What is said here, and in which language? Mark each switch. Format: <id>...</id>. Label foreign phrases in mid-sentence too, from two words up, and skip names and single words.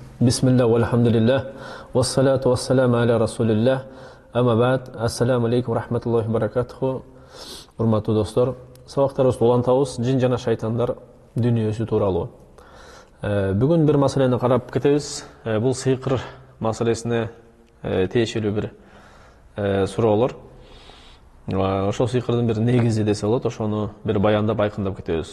<ar>بسم الله والحمد لله والصلاة والسلام على رسول الله أما بعد السلام عليكم رحمة الله بركاته.</ar> <ky>Урматтуу достор, сабактарыбызды улантабыз жин жана шайтандар дүнүйөсү тууралуу. Бүгүн бир маселени карап кетебиз. Бул сыйкыр маселесине тиешелүү бир суроолор. Ошол сыйкырдын бир негизи десе болот, ошону бир баяндап айкындап кетебиз.</ky>